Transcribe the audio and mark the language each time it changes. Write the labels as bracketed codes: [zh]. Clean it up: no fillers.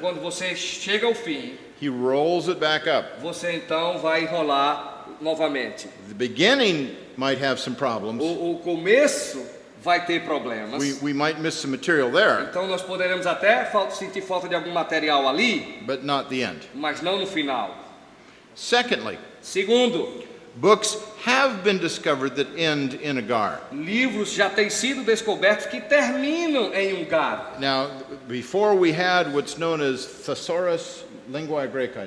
[pt] quando você chega ao fim, [en] he rolls it back up. [pt] você então vai enrolar novamente. [en] The beginning might have some problems. [pt] O começo vai ter problemas. [en] We might miss some material there, [pt] Então nós poderemos até sentir falta de algum material ali, [en] but not the end. [pt] mas não no final. [en] Secondly, [pt] Segundo, [en] books have been discovered that end in a gar. [pt] livros já têm sido descobertos que terminam em um gar. [en] Now, before we had what's known as Thesaurus Linguae Graecae.